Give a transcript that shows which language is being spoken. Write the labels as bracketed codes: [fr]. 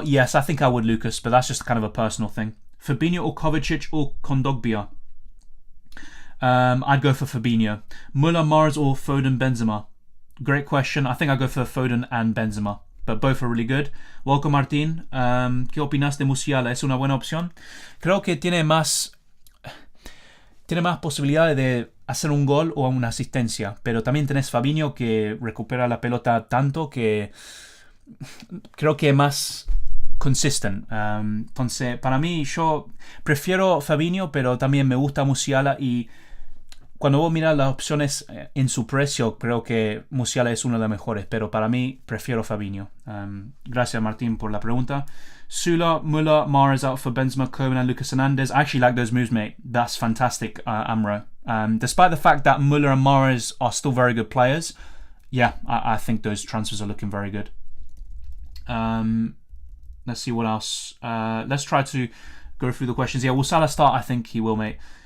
[en] Yes, I think I would, Lucas, but that's just kind of a personal thing. Fabinho or Kovacic or Kondogbia? I'd go for Fabinho. Muller, Mahrez or Foden, Benzema? Great question. I think I'd go for Foden and Benzema, but both are really good. [es] Welcome, Martín. ¿Qué opinas de Musiala? ¿Es una buena opción? Creo que tiene más posibilidades de hacer un gol o una asistencia, pero también tenés Fabinho que recupera la pelota tanto que creo que es más consistent. Entonces, para mí, yo prefiero Fabinho, pero también me gusta Musiala. Y cuando vos miras las opciones en su precio, creo que Musiala es una de las mejores. Pero para mí, prefiero Fabinho. Gracias, Martín, por la pregunta. [en] Sula, Muller, Mahrez out for Benzema, Koeman and Lucas Hernandez. I actually like those moves, mate. That's fantastic, Amro. Despite the fact that Muller and Mahrez are still very good players, yeah, I think those transfers are looking very good. Let's see what else. Let's try to go through the questions. Yeah, will Salah start? I think he will, mate.